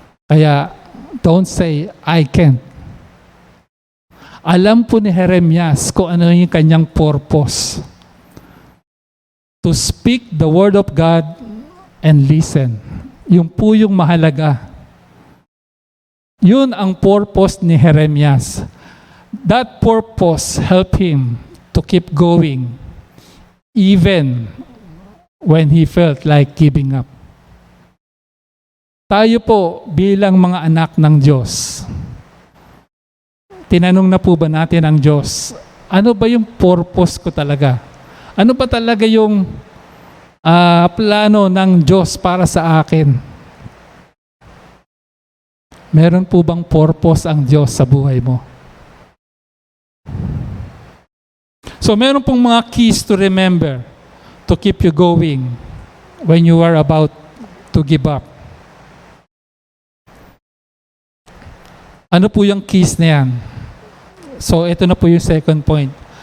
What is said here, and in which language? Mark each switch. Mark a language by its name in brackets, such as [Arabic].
[Filipino] Kaya, [English] don't say, I can't. [Filipino] Alam po ni Jeremias kung ano yung kanyang purpose. [English] To speak the word of God and listen. [Filipino] Yung po yung mahalaga. Yun ang purpose ni Jeremias. [English] That purpose helped him to keep going even when he felt like giving up. [Filipino] Tayo po bilang mga anak ng Diyos, tinanong na po ba natin ang Diyos, ano ba yung purpose ko talaga? Ano ba talaga yung plano ng Diyos para sa akin? Meron po bang purpose ang Diyos sa buhay mo? So meron pong mga [English] keys to remember to keep you going when you are about to give up. [Filipino] Ano po yung keys na yan? So ito na po yung second point.